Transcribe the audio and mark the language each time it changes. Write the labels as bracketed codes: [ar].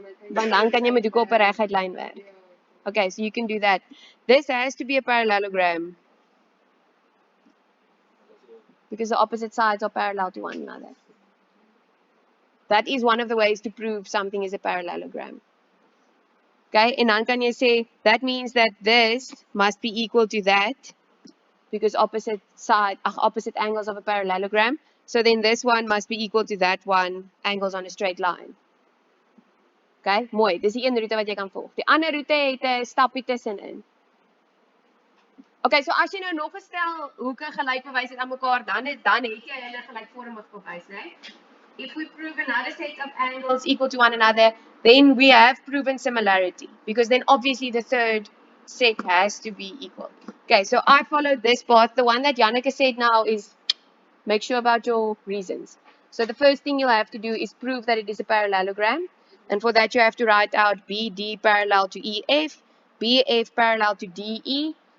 [af] Want dan kan jy met hoeke op 'n reguit lyn werk. [en] Okay, so you can do that. This has to be a parallelogram. Because the opposite sides are parallel to one another. That is one of the ways to prove something is a parallelogram. Okay, [af] en dan kan jy sê, [en] that means that this must be equal to that, because opposite angles of a parallelogram. So then this one must be equal to that one, angles on a straight line. [af] Okay, mooi, dis die een roete wat jy kan volg. Die ander roete het 'n stappie tussenin. Okay, so as jy nou nog 'n stel hoeke gelyk bewys het aan mekaar, dan het jy hulle gelykvormig bewys, né? [en] If we prove another set of angles equal to one another, then we have proven similarity, because then obviously the third set has to be equal. Okay, so I followed this path. The one that Janneke said now is make sure about your reasons. So the first thing you'll have to do is prove that it is a parallelogram. And for that you have to write out BD parallel to EF, BF parallel to DE.